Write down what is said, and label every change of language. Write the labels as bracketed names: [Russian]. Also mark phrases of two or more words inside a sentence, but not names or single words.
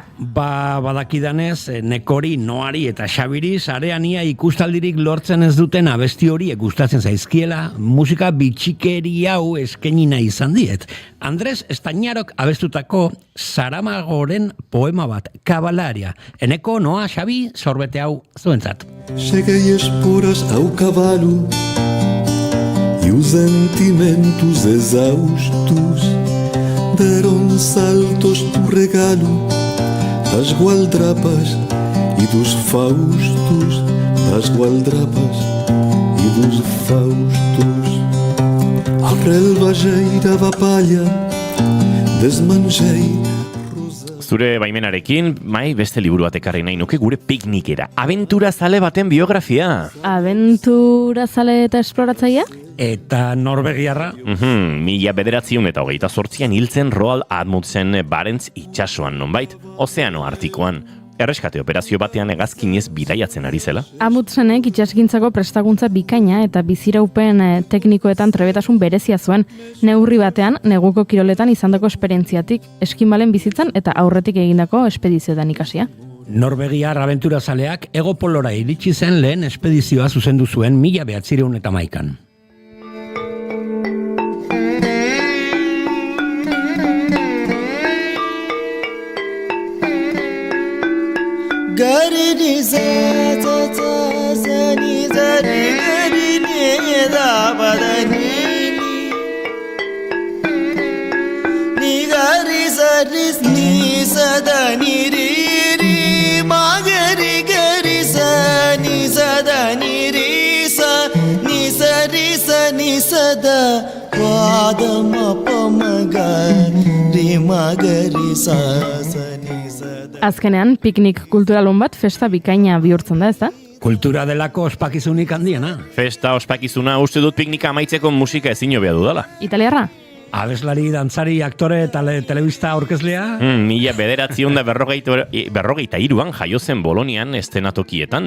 [Basque] Ba, badakidanez, Nekori, Noari eta Xabiri sarean ia ikustaldirik lortzen ez duten abesti horiek gustatzen zaizkiela, musika bitxikeri hau eskaini nahi izan diet. Andres Estañarok abestutako Saramagoren poema bat, Kabalaria. Eneko, Noa, Xabi, sorbete hau zuentzat. [Portuguese] Cheguei esporas ao cavalo e os sentimentos exaustos deram saltos do regalo das gualdrapas e dos faustos, das gualdrapas e dos faustos. A relva geirava palha, desmanjei. [Basque] Zure baimenarekin, beste liburu bat ekarri nahi nuke gure piknikera. Abentura zale baten biografia. Abentura zale eta esploratzaia? Eta Norvegiarra? 1928an hiltzen Roald Amundsen Barents itsasoan nonbait, Ozeano Artikoan. Erreskate operazio batean hegazkinez bidaiatzen ari zela. Amundsenek itsasgintzako prestakuntza bikaina eta biziraupen teknikoetan trebetasun berezia zuen, neurri batean neguko kiroletan izandako esperientziatik, eskimalen bizitzan eta aurretik egindako espedizioetan ikasia. Norvegiar abenturazaleak Hego Polora iritsi zen lehen espedizioa zuzendu zuen 1911an. Gari ni za ta ta za ni za ni gari ni da ba da ni ni gari za ni za da ni ri ma gari gari za ni za da ni ri sa ni sa da wa da ma pa ma ga ri ma gari sa ni sa. Azkenean, piknik kulturalun bat festa bikaina bihurtzen da, ez da? Kultura delako ospakizunik handiena. Festa ospakizuna uste dut piknika amaitzeko musika ezin hobea dudala. Italiarra? Abeslari, dantzari, aktore eta telebista aurkezlea? 1943an jaio zen Bolonian estenatokietan.